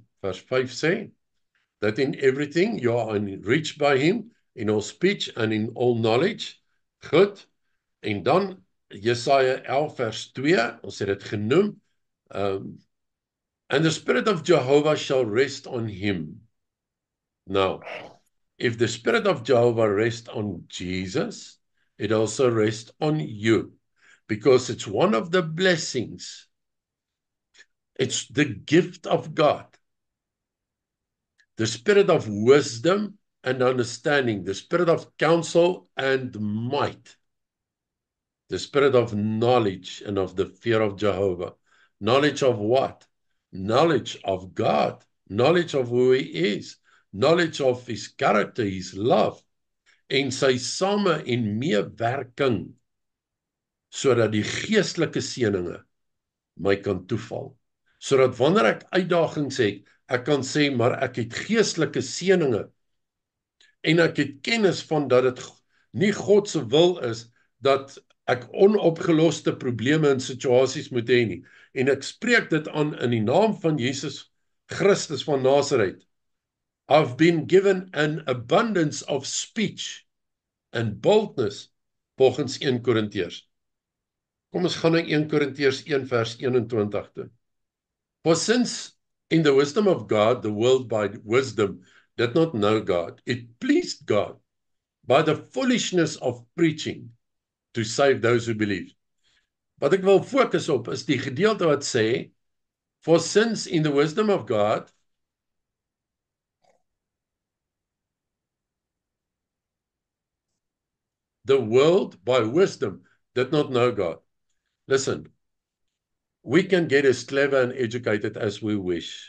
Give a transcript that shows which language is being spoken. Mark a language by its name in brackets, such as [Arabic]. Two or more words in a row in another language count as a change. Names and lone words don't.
[Afrikaans] Vers 5 sê, [English] that in everything you are enriched by him, in all speech and in all knowledge. [Afrikaans] Goed. En dan Jesaja 11 vers 2, ons het dit genoem, [English] and the Spirit of Jehovah shall rest on him. Now, if the Spirit of Jehovah rests on Jesus, it also rests on you, because it's one of the blessings. It's the gift of God. The spirit of wisdom and understanding, the spirit of counsel and might, the spirit of knowledge and of the fear of Jehovah. Knowledge of what? Knowledge of God, knowledge of who he is, knowledge of his character, his love, [Afrikaans] en sy same en meewerking, sodat die geestelike seëninge my kan toeval. Sodat wanneer ek uitdagings het, ek kan sê, maar ek het geestelike seëninge, en ek het kennis van dat dit nie God se wil is, dat ek onopgeloste probleme en situasies moet hê nie, en ek spreek dit aan in die naam van Jesus Christus van Nazareth. [English] I've been given an abundance of speech and boldness, volgens 1 Korintiërs. [Afrikaans] Kom ons gaan na 1 Korintiërs 1 vers 21 toe. [English] For since in the wisdom of God, the world by wisdom did not know God, it pleased God by the foolishness of preaching to save those who believe. [Afrikaans] Wat ek wil fokus op is die gedeelte wat sê, [English] for since in the wisdom of God, the world by wisdom did not know God. Listen, we can get as clever and educated as we wish.